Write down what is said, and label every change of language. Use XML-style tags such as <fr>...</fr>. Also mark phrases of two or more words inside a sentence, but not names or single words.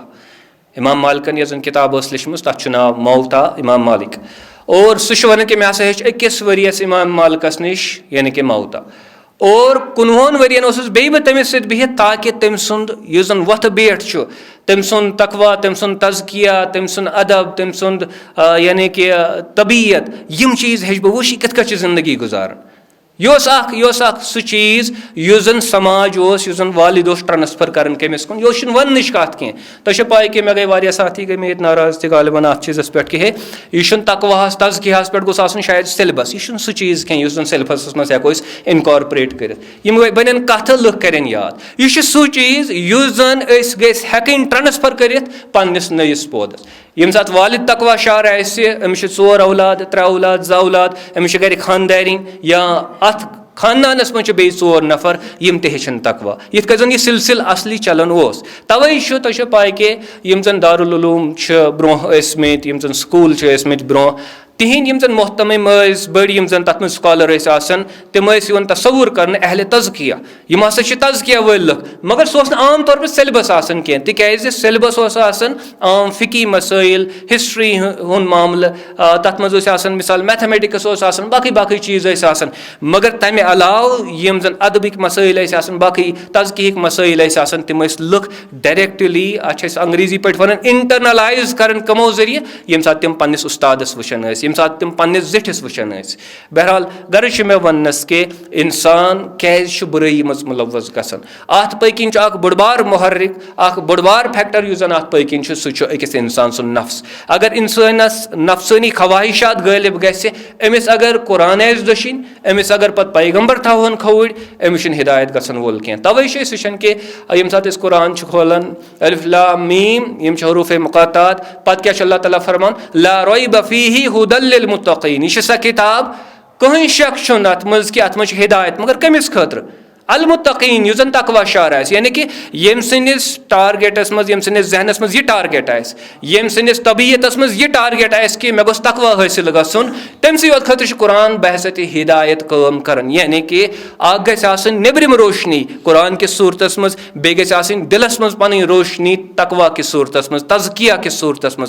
<ks>इमाम मालिकन यह किताब लिखम तथ नाव मवता इमाम मालिक, और सह वन कि मे हसा हेच अकिस वरियस इमाम मालिकस नश यानी कि मवता, और 19 वरियन बे बह तमिस सत बिहित ताकि तम सुंद यह जन वथ बेठ तम सुंद तकवा, तम सुंद तज़किया, तम सुंद अदब, तम सुंद यानी कि तबीयत, यम चीज़ हेच बह वुश कत कत जिंदगी गुजारन। यह सह चीज़ यह जन समाज यह जन वालिद ट्रांसफर कर कमिस कुन, यह वन कत कह। तो पाए कि मे गई वारिया साथी गई मे नाराज तालिबान अत चीज़ पे कि हे यह तकवाहस तज़कियाहस पे गोस आसन शायद सिलेबस, यह सह चीज़ कह यह सिलेबस मज हेको इनकॉर्पोरेट कर, बन कथ लुक करें याद। यह सह चीज़ यह जन हेकन ट्रांसफर कर पन्निस नयिस पोदस। यम सात वालिद तकवा शार अमिस 4 औलाद 3 औलाद 2 औलाद, अमिस गर खानदारिन या अत खानदानस मज बे 4 नफर यम तेन तकवा, यिथ कन जन यह सिलसिल असली चलन ओस। तवे तो पाए कि यम जन दारुल उलूम ब्रोह ٲسۍमٕتۍ, यम जन स्कूल ٲسۍमٕتۍ ब्रोह, तिहिंद यम जन मोहतमिम बड़ यम जन तथ स्कॉलर आसन, तिम यवन तस्वुर कर अहले तज़किया, यम हसा तज़किया वल लुक, मगर सह आम तौर पर सिलेबस आसन कह, तिज सिलेबस आसन आम फ़िकी मसाइल, हिस्ट्री हुंद मामल, तथ मज आसन मिसाल मैथमेटिक्स आसन, बाकी बाकी चीज़ आसन, मगर तमे अलाव यम जन अदबिक मसाइल आसन, बाकी तज़कियक मसाइल आसन, तिम लुक डायरेक्टली अंग्रेजी पे वन इंटरनलाइज कर कमो जरिए यम सात तिम पन्निस उस्तादस वुचन यम सात तिम पन्निस ज़िठिस वुचन। बहरहाल गर्ज मे वनस कि इंसान क्या बुराई मज मुलवस गसान, अत पकिन बड़ बार मुहर्रिक बड़ बार फैक्टर यु जन अत पकिन सह अकिस इंसान सुन नफ्स। अगर इंसानस नफ्सानी ख्वाहिशात गालिब गि अमिस अगर कुरान आस दशिन, अमिस अगर पत पैगम्बर थवन खौड़, अमिस हिदायत गसन वोल कह। तवे वुचान कि यम सात कुरान खोलान</ks> <ar>الف لام ميم</ar> <ks>यम हरूफ मुक़ातात, पत क्या अल्लाह ताला फरमान</ks> <ar>لا ريب فيه هدى للمتقين,</ar> <ks>यह सह किताब कहीं शक अत मज कि अत मज हिदायत, मगर कमिस खतर अलमुत्तकीन युस जन तकवा शार आस, यानी कि यम सनिस टारगेटस मज यम सनिस जहनस मज यह टारगेट आस, यम सनिस तबीयतस मज यह टारगेट आस कि मे गोस तकवा हासिल गसन, तमसी योत खतर कुरान बहसत हिदायत काम करन, यानी कि अख गछ आसन नेबरिम रोशनी कुरान कि सूरतस मज, बे गछ आसन दिलस मज पन रोशनी तकवा कि सूरतस मज, तज़किया कि सूरतस मज।</ks>